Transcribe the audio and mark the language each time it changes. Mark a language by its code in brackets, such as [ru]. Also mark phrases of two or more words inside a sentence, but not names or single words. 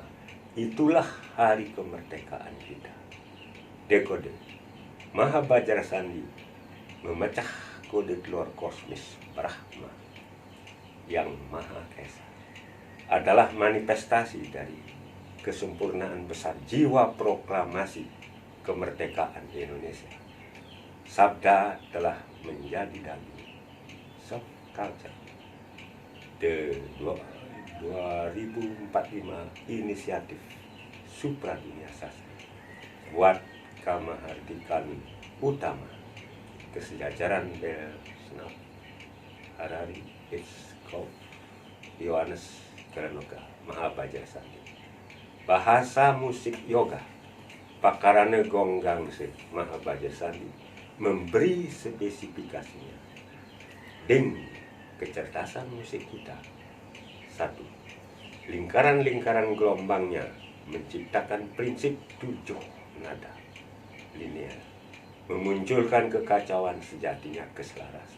[id] Itulah hari kemerdekaan kita. Dekode Mahabajra Sandi memecah kode telur kosmis Brahma yang Maha Esa adalah manifestasi dari kesempurnaan besar jiwa proklamasi kemerdekaan Indonesia. Sabda telah menjadi daging. [en] Soft culture. [id] The 2045 inisiatif supradunia sastra buat kemahardikan utama kesejajaran Snap Harari Hitchcock Yohanes Granoka Mahabajra Sandi. Bahasa musik yoga pakarana gong gangse Mahabajra Sandi memberi spesifikasinya. Ding kecerdasan musik kita. 1. Lingkaran-lingkaran gelombangnya menciptakan prinsip 7 nada linear, memunculkan kekacauan sejatinya keselarasan.